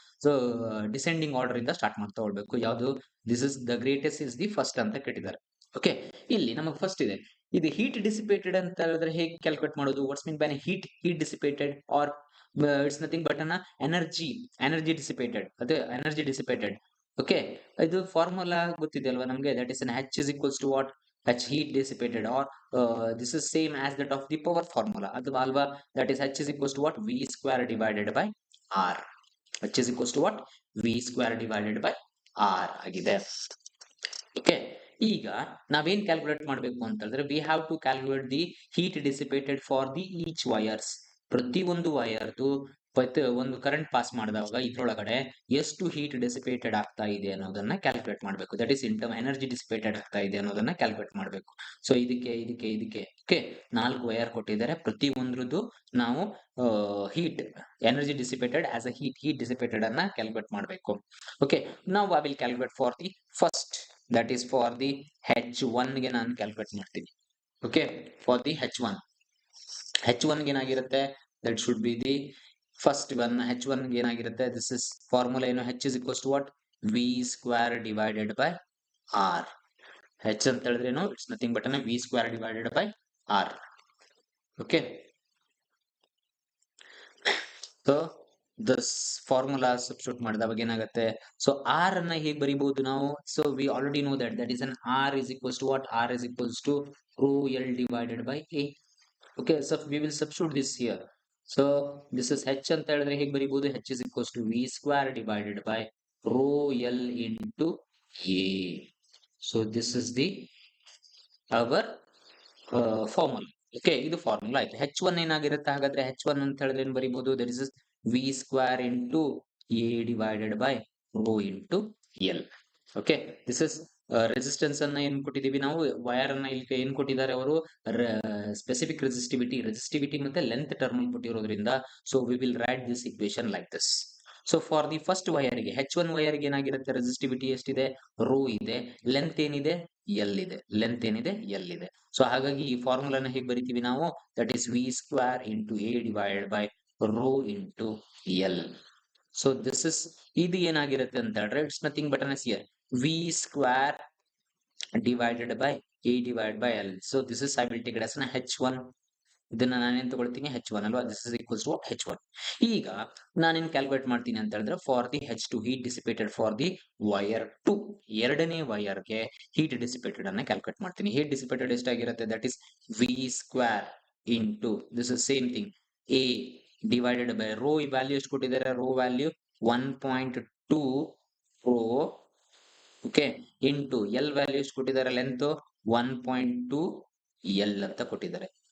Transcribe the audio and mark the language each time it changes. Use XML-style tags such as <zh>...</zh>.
<kn>So descending order ಇಂದ start ಮಾಡ್ತಾ ಹೋಗ್ಬೇಕು. ಯಾವುದು</kn> <en>this is the greatest is the first</en> <kn>ಅಂತ ಕೇಳಿದ್ದಾರೆ. ಓಕೆ, ಇಲ್ಲಿ ನಮಗೆ ಫಸ್ಟ್ ಇದೆ ಇದು ಹೀಟ್ ಡಿಸಿಪೇಟೆಡ್ ಅಂತ ಹೇಳಿದ್ರೆ ಹೇಗೆ ಕ್ಯಾಲ್ಕುಲೇಟ್ ಮಾಡೋದು,</kn> <en>what's mean by heat dissipated or it's nothing but</en> <kn>ಅನ್ನ ಎನರ್ಜಿ ಡಿಸಿಪೇಟೆಡ್, ಅದೇ ಎನರ್ಜಿ ಡಿಸಿಪೇಟೆಡ್.</kn> <en>okay,</en> <kn>ಇದು ಫಾರ್ಮುಲಾ ಗೊತ್ತಿದೆ ಅಲ್ವಾ ನಮಗೆ,</kn> <en>that is H is equals to what, H heat dissipated, or this is same as that of the power formula</en> <kn>ಅಥವಾ ಅಲ್ವಾ,</kn> <en>that is H is equals to what, V square divided by R. H is equals to what, V square divided by R</en> <kn>ಆಗಿದೆ.</kn> <en>okay,</en> <kn>ಈಗ ನಾವೇನ್ calculate ಮಾಡಬೇಕು ಅಂತ ಹೇಳಿದ್ರೆ</kn> <en>We have to calculate the heat dissipated for the each wires.</en> <kn>ಪ್ರತಿ ಒಂದು ವೈರ್ದು ಒಂದು current pass ಮಾಡಿದಾಗ ಇದ್ರೊಳಗಡೆ ಎಷ್ಟು ಹೀಟ್ ಡಿಸಿಪೇಟೆಡ್ ಆಗ್ತಾ ಇದೆ ಅನ್ನೋದನ್ನ ಕ್ಯಾಲ್ಕುಲೇಟ್ ಮಾಡಬೇಕು.</kn> <en>that is in term</en> <kn>energy dissipated ಆಗ್ತಾ ಇದೆ ಅನ್ನೋದನ್ನ ಕ್ಯಾಲ್ಕುಲೇಟ್ ಮಾಡಬೇಕು. ಸೊ ಇದಕ್ಕೆ ಓಕೆ, 4 ವೈರ್ ಕೊಟ್ಟಿದ್ದಾರೆ. ಪ್ರತಿ ಒಂದ್ರದ್ದು ನಾವು heat energy dissipated as a heat dissipated ಅನ್ನ ಕ್ಯಾಲ್ಕುಲೇಟ್ ಮಾಡಬೇಕು.</kn> <en>okay, ನಾವು I will calculate for the first, that is for the H1</en> <kn>ಗೆ ನಾನು ಕ್ಯಾಲ್ಕುಲೇಟ್ ಮಾಡ್ತೀನಿ.</kn> <en>okay, for the H1</en> <kn>ಗೆ ಏನಾಗಿರುತ್ತೆ,</kn> <en>That should be the first one. H1</en> <kn>ಗೆ ಏನಾಗಿರುತ್ತೆ,</kn> <en>This is formula ಏನು, H is equals to what, V square divided by R. H</en> <kn>ಅಂತ ಹೇಳಿದ್ರೆ ಏನು,</kn> <en>It's nothing but V square divided by R. Okay, so this formula substitute</en> <kn>ಮಾಡಿದಾಗ ಏನಾಗುತ್ತೆ,</kn> <en>so R</en> <kn>ಅನ್ನ ಹೇಗೆ ಬರೀಬಹುದು ನಾವು,</kn> <en>So we already know that is an R is equals to what, R is equals to rho L divided by A. Okay, so we will substitute this here. So this is H</en> <kn>ಅಂತ ಹೇಳಿದ್ರೆ ಹೇಗೆ ಬರೀಬಹುದು,</kn> <en>H is equals to V square divided by rho L into A. So this is the our formula.</en> <kn>Okay, ಇದು formula ಆಯ್ತು. H1 ಏನಾಗಿರುತ್ತೆ ಹಾಗಾದ್ರೆ, H1 ಅಂತ ಹೇಳಿದ್ರೆ ಏನ್ ಬರೀಬಹುದು,</kn> <en>ದಟ್ ಇಸ್ V square into A divided by rho into L. Okay, this is</en> <kn>resistance ಅನ್ನ ಏನ್ ಕೊಟ್ಟಿದೀವಿ ನಾವು, ವೈರ್ ಅನ್ನ ಇಲ್ಲಿ ಏನ್ ಕೊಟ್ಟಿದ್ದಾರೆ ಅವರು, ಸ್ಪೆಸಿಫಿಕ್ ರೆಸಿಸ್ಟಿವಿಟಿ ಮತ್ತೆ length term ಕೊಟ್ಟಿರೋದ್ರಿಂದ</kn> <en>So we will write this equation like this.</en> <kn>So for the first ವೈರ್ಗೆ H1 ವೈರ್ಗೆ ಏನಾಗಿರುತ್ತೆ, ರೆಸಿಸ್ಟಿವಿಟಿ ಎಷ್ಟಿದೆ, ರೋ ಇದೆ, ಲೆಂತ್ ಏನಿದೆ, ಎಲ್ ಇದೆ, ಲೆಂತ್ ಏನಿದೆ, ಎಲ್ ಇದೆ. ಸೊ ಹಾಗಾಗಿ ಈ ಫಾರ್ಮುಲಾನ ಹೇಗೆ ಬರಿತೀವಿ ನಾವು,</kn> <en>That is V square into A divided by rho into L. So this is,</en> <kn>ಇದು ಏನಾಗಿರುತ್ತೆ ಅಂತ ಹೇಳಿದ್ರೆ</kn> <en>It's nothing but an here V square divided by a divided by l. So this is, I will take it as an h1.</en> <kn>ಇದನ್ನ ನಾನೇನ್ ತಗೊಳ್ತೀನಿ, h1 ಅಲ್ವಾ, this is equals to h1. ಈಗ ನಾನೇನ್ ಕ್ಯಾಲ್ಕುಲೇಟ್ ಮಾಡ್ತೀನಿ ಅಂತ ಹೇಳಿದ್ರೆ</kn> <en>for the h2 heat dissipated for the wire 2,</en> <kn>ಎರಡನೇ ವೈರ್ಗೆ ಹೀಟ್ ಡಿಸಿಪೇಟೆಡ್ ಅನ್ನ ಕ್ಯಾಲ್ಕುಲೇಟ್ ಮಾಡ್ತೀನಿ. Heat dissipated ಎಷ್ಟಾಗಿರುತ್ತೆ,</kn> <en>that is V square into this is same thing A divided by</en> <kn>rho value ಎಷ್ಟು ಕೊಟ್ಟಿದ್ದಾರೆ, rho value 1.2 rho, okay, into L value ಎಷ್ಟು ಕೊಟ್ಟಿದ್ದಾರೆ, length 1.2 L ಅಂತ ಕೊಟ್ಟಿದ್ದಾರೆ.</kn>